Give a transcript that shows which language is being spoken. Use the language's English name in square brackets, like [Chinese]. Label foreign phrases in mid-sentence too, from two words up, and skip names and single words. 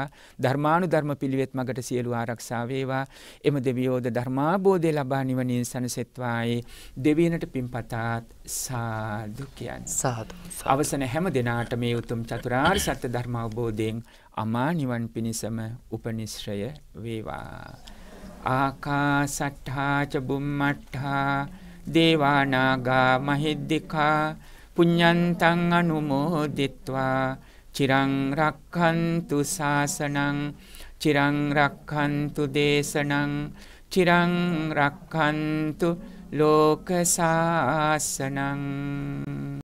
[Sinhala] ධර්මානුධර්ම පිළිවෙත් මගට සියලු ආරක්ෂා වේවා. එම දෙවියෝද ධර්මාබෝධය ලබා නිවනින් සනසෙත්වායි දෙවියනට පින්පතාත් සාදු කියන්නේ. සාදු. අවසන හැම දිනාට මේ උතුම් චතුරාර්ය සත්‍ය ධර්ම අවබෝධයෙන් අමා නිවන් පිණිසම උපනිශ්‍රය වේවා. [Pali] ආකාසට්ඨා ච බුම්මට්ඨා දේවා නාග මහිද්దికා පුඤ්ඤන්තං අනුමෝදිත්වා චිරං රක්ඛන්තු ශාසනං චිරං රක්ඛන්තු දේශනං චිරං රක්ඛන්තු ලෝක ශාසනං.